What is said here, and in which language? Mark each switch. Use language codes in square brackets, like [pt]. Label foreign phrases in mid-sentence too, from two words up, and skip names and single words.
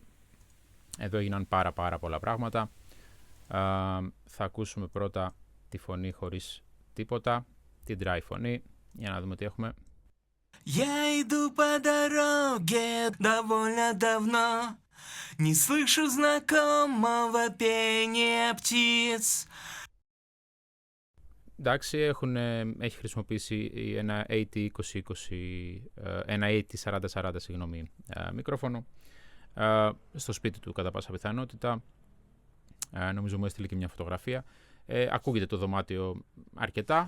[el] Εδώ έγιναν πάρα πολλά πράγματα. Θα ακούσουμε πρώτα τη φωνή χωρίς τίποτα, την dry φωνή, για να δούμε τι έχουμε. [ru] Я иду по дороге довольно давно, не слышу знакомого пения птиц. [el] εντάξει, έχει χρησιμοποιήσει ένα ένα 80-40-40 μικρόφωνο στο σπίτι του κατά πάσα πιθανότητα. Νομίζω μου έστειλε και μια φωτογραφία. Ακούγεται το δωμάτιο αρκετά.